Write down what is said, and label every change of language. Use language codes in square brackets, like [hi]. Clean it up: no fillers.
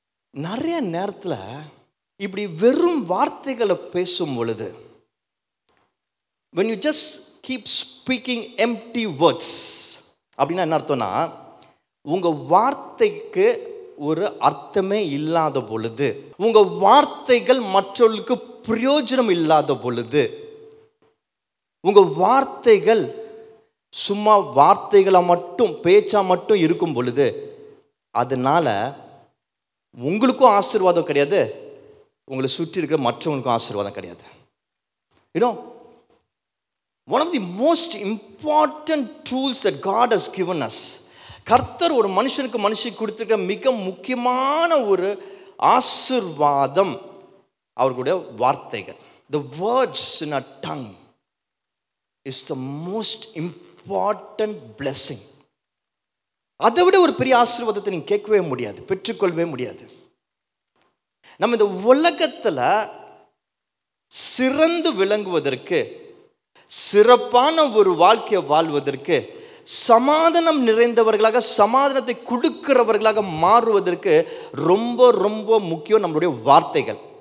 [ta] நிறைய நேரத்தில் இப்படி வெறும் வார்த்தைகளை பேசும் பொழுது, [en] when you just keep speaking empty words, [ta] அப்படின்னா என்ன அர்த்தம்னா, உங்கள் வார்த்தைக்கு ஒரு அர்த்தமே இல்லாத பொழுது, உங்கள் வார்த்தைகள் மற்றவர்களுக்கு பிரயோஜனம் இல்லாத பொழுது, உங்கள் வார்த்தைகள் சும்மா வார்த்தைகளை மட்டும் பேச்சா மட்டும் இருக்கும் பொழுது, அதனால உங்களுக்கும் ஆசீர்வாதம் கிடையாது, உங்களை சுற்றி இருக்கிற மற்றவங்களுக்கும் ஆசீர்வாதம் கிடையாது. [en] One of the most important tools that God has given us, [ta] கர்த்தர் ஒரு மனுஷனுக்கு கொடுத்துருக்கிற மிக முக்கியமான ஒரு ஆசீர்வாதம் அவர்களுடைய வார்த்தைகள். [en] The words in our tongue is the most important blessing. [ta] அதை விட ஒரு பெரிய ஆசீர்வாதத்தை நீங்கள் கேட்கவே முடியாது, பெற்றுக்கொள்ளவே முடியாது. நம்ம இந்த உலகத்தில் சிறந்து விளங்குவதற்கு, சிறப்பான ஒரு வாழ்க்கையை வாழ்வதற்கு, சமாதானம் நிறைந்தவர்களாக, சமாதானத்தை கொடுக்கிறவர்களாக மாறுவதற்கு ரொம்ப ரொம்ப முக்கியம் நம்மளுடைய வார்த்தைகள்.